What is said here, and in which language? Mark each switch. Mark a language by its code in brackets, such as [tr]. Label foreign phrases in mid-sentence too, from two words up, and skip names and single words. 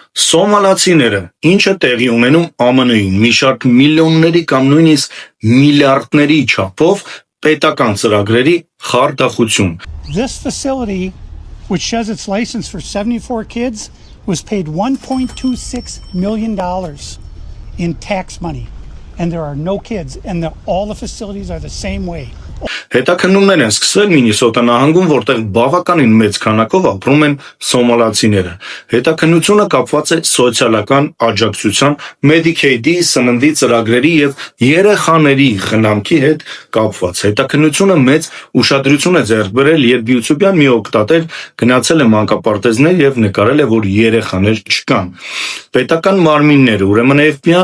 [hy] Սոմալացիները ինչը տեղի ունենում ԱՄՆ-ին մի շարք միլիոնների կամ նույնիսկ միլիարդների չափով պետական ծրագրերի խարդախություն։ [en] This facility, which has its license for 74 kids, was paid $1.26 million in tax money. And there are no kids, and all the facilities are the same way. [hy] Հետաքննումներ են սկսվել Մինիսոտա նահանգում, որտեղ բավականին մեծ քանակով ապրում են սոմալացիները։ Հետաքննությունը կապված է սոցիալական աջակցության, Medicaid-ի, սննդի ծրագրերի եւ երեխաների խնամքի հետ կապված։ Հետաքննությունը մեծ ուշադրություն է ձեռք բերել, երբ YouTube-յան մի օգտատեր գնացել է մանկապարտեզներ եւ նկարել է, որ երեխաներ չկան։ Պետական մարմինները, ուրեմն FBI-ն